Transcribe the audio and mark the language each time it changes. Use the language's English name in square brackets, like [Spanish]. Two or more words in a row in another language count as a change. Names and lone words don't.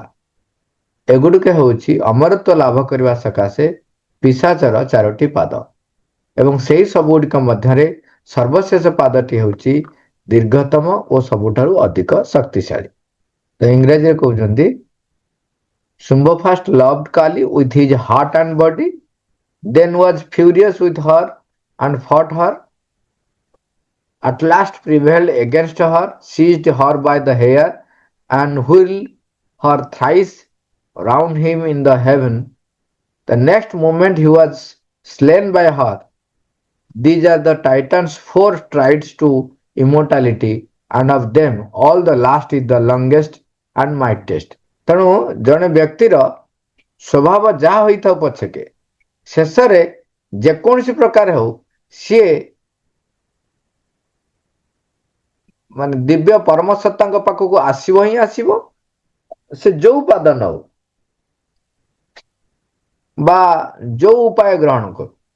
[Odia] ଏଗୁଡ଼ିକ ହେଉଛି ଅମରତ୍ୱ ଲାଭ କରିବା ସକାଶେ ପିଶାଚର 4ଟି ପାଦ, ଏବଂ ସେହି ସବୁଗୁଡ଼ିକ ମଧ୍ୟରେ ସର୍ବଶେଷ ପାଦଟି ହେଉଛି ଦୀର୍ଘତମ ଓ ସବୁଠାରୁ ଅଧିକ ଶକ୍ତିଶାଳୀ। ତ ଇଂରାଜୀରେ କହୁଛନ୍ତି, [English] Shumbha first loved Kali with his heart and body, then was furious with her and fought her, at last prevailed against her, seized her by the hair and whirled her thrice round him in the heaven. The next moment he was slain by her. These are the Titan's 4 strides to immortality, and of them all the last is the longest and mightiest. [Odia] ତେଣୁ ଜଣେ ବ୍ୟକ୍ତିର ସ୍ୱଭାବ ଯାହା ହୋଇଥାଉ ପଛକେ ଶେଷରେ ଯେକୌଣସି ପ୍ରକାର ହଉ ସିଏ ମାନେ ଦିବ୍ୟ ପରମ ସତ୍ତାଙ୍କ ପାଖକୁ ଆସିବ ହିଁ ଆସିବ, ସେ ଯୋଉ ପାଦ ନଉ ବା ଯୋଉ ଉପାୟ ଗ୍ରହଣ କରୁ।